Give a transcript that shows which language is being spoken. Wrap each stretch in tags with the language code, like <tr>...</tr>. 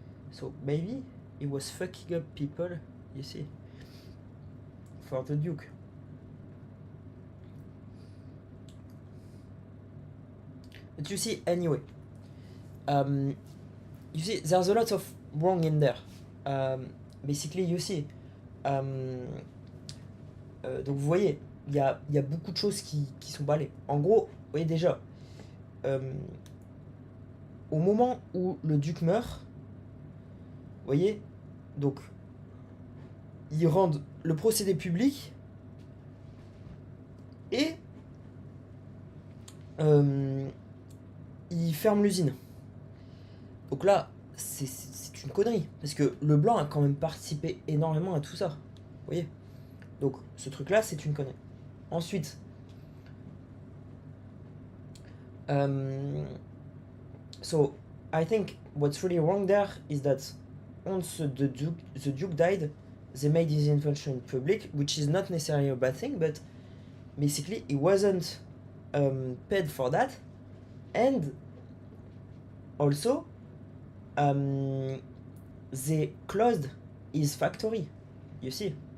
<en>So maybe he was fucking up people, you see, for the Duke. But you see, anyway, you see, there's a lot of wrong in there. Basically, you see,</en> <fr>donc vous voyez, il y a beaucoup de choses qui sont balées. En gros, vous voyez déjà, au moment où le duc meurt, vous voyez, donc ils rendent le procédé public et ils ferment l'usine. Donc là, c'est une connerie. Parce que Leblanc a quand même participé énormément à tout ça. Vous voyez. Donc ce truc-là, c'est une connerie. Ensuite,</fr> <en>so I think what's really wrong there is that once the Duke died, they made his invention in public, which is not necessarily a bad thing, but basically he wasn't paid for that, and also they closed his factory, you see.</en>